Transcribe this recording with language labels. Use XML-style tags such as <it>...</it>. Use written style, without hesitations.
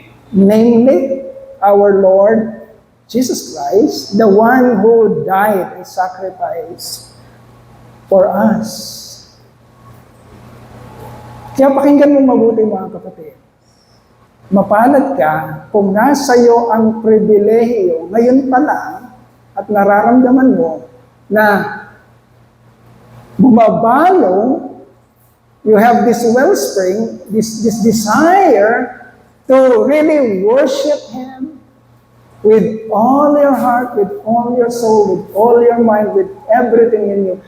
<en>Namely, our Lord Jesus Christ, the one who died and sacrificed for us.</en> <tl>Kaya pakinggan mo mabuti, mga kapatid. Mapalad ka kung nasa iyo ang pribilehiyo ngayon pa lang at nararamdaman mo na bumabalo,</tl> <en>you have this wellspring, this desire to really worship Him with all your heart, with all your soul, with all your mind, with everything in you.</en>